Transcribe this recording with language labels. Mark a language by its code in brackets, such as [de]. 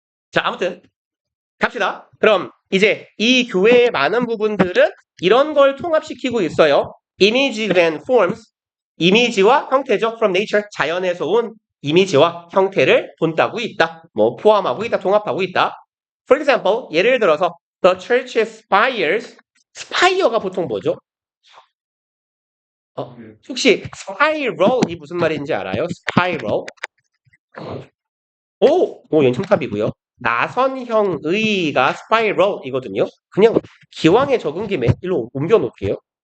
[ko] 자, 아무튼 갑시다. 그럼 이제 이 교회의 많은 부분들은 이런 걸 통합시키고 있어요. [en] Images and forms. [ko] 이미지와 형태죠. [en] From nature. [ko] 자연에서 온 이미지와 형태를 본다고 있다. 포함하고 있다. 통합하고 있다. [en] For example, [ko] 예를 들어서 [en] The church's spires. [ko] spire가 보통 뭐죠? 혹시 spiral이 무슨 말인지 알아요? [en] spiral. [ko] 연첨탑이고요. 나선형의가 spiral이거든요. 그냥 기왕에 적은 김에 일로 옮겨놓을게요.